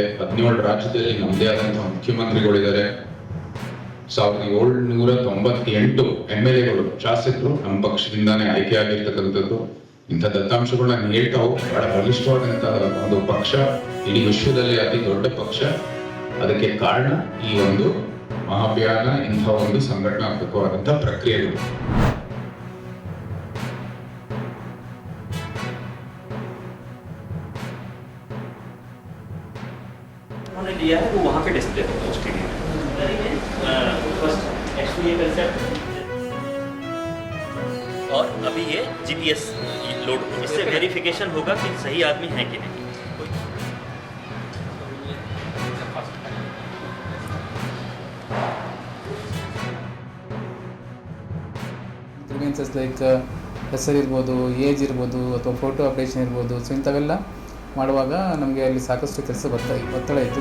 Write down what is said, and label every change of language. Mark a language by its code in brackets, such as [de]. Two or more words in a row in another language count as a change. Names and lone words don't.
[kn] 17 ರಾಜ್ಯದಲ್ಲಿ ನಮ್ಮದೇ ಆದಂತಹ ಮುಖ್ಯಮಂತ್ರಿಗಳಿದ್ದಾರೆ. 1798 MLAಗಳು, ಶಾಸಕರು ನಮ್ಮ ಪಕ್ಷದಿಂದಾನೇ ಆಯ್ಕೆಯಾಗಿರ್ತಕ್ಕಂಥದ್ದು. ಇಂಥ ದತ್ತಾಂಶಗಳನ್ನ ಹೇಳ್ತಾ ಬಹಳ ಬಲಿಷ್ಠವಾದಂತಹ ಒಂದು ಪಕ್ಷ, ಇಡೀ ವಿಶ್ವದಲ್ಲಿ ಅತಿ ದೊಡ್ಡ ಪಕ್ಷ. ಅದಕ್ಕೆ ಕಾರಣ ಈ ಒಂದು ಮಹಾಭಿಯಾನ, ಇಂಥ ಒಂದು ಸಂಘಟನಾತ್ಮಕವಾದಂತಹ ಪ್ರಕ್ರಿಯೆಗಳು. [hi] उन्होंने लिया है वो वहाँ पे डिस्प्ले होगा उसके लिए। [en] first actually [hi] ये कंसेप्ट, और अभी ये GPS लोड, इससे वेरिफिकेशन होगा कि सही आदमी है कि नहीं। [en] grievances like [kn] ಹೆಸರು ಇರ್ಬೋದು, ಏಜ್ ಇರ್ಬೋದು, ಅಥವಾ [en] photo updation [kn] ಇರ್ಬೋದು. ಸೊ ಇಂಥವೆಲ್ಲ ಮಾಡುವಾಗ ನಮಗೆ ಅಲ್ಲಿ ಸಾಕಷ್ಟು ಕೆಲಸ ಒತ್ತಡ ಇತ್ತು.